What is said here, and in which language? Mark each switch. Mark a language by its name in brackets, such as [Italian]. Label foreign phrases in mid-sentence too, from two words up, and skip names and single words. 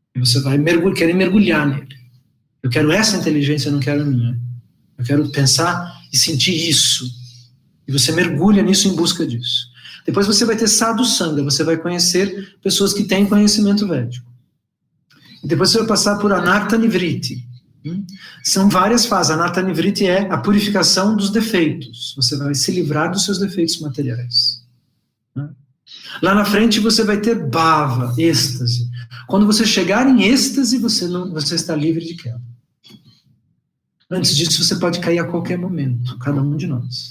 [Portuguese] E você vai querer mergulhar nele. Eu quero essa inteligência, eu não quero a minha. Eu quero pensar e sentir isso. E você mergulha nisso em busca disso. Depois você vai ter [Sanskrit] sadhu sangha, [Portuguese] você vai conhecer pessoas que têm conhecimento védico. E depois você vai passar por [Sanskrit] anartha nivriti. [Portuguese] São várias fases. [Sanskrit] Anartha nivriti [Portuguese] é a purificação dos defeitos. Você vai se livrar dos seus defeitos materiais. Lá na frente você vai ter bhava, êxtase. Quando você chegar em êxtase, você está livre de queda. Antes disso, você pode cair a qualquer momento, cada um de nós.